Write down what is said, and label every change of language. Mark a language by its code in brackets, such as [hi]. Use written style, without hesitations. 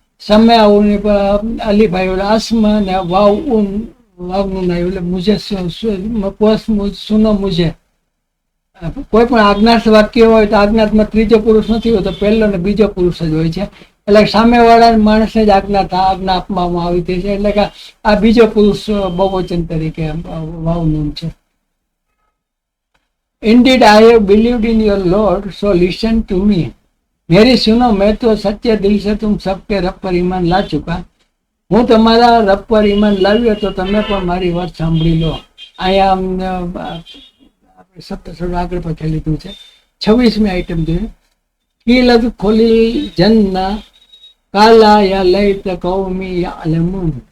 [gu] સમય ઉન અલીભાઈ એટલે અસ્મ ને વાવ ઉન વાવનું નહીં એટલે [hi] મુજે સુનો મુજે. [gu] કોઈ પણ આજ્ઞાર્થ વાક્ય હોય તો આજ્ઞાર્થમાં ત્રીજો પુરુષ નથી હોતો, પહેલો ને બીજો પુરુષ જ હોય છે. એટલે સામેવાળા માણસને જ આજ્ઞા આપવામાં આવી હતી છે. એટલે કે આ બીજો પુરુષ બહુવચન તરીકે વાવનું છે. [en] Indeed, I have believed in your Lord, so listen to me. [hi] मेरी सुनो, मैं तो सच्चे दिल से तुम सबके रब पर ईमान ला चुका. [gu] હું તમારા રબ પર ઈમાન લાવ્યો તો તમે પણ મારી વાત સાંભળી લો. અહીંયા આપણે 17 આગળ પછી લીધું છે. 26મી આઈટમ જોઈએ. કિલદ ખોલી જન્ના કાલા યા લઈત કૌમી યાલમુન.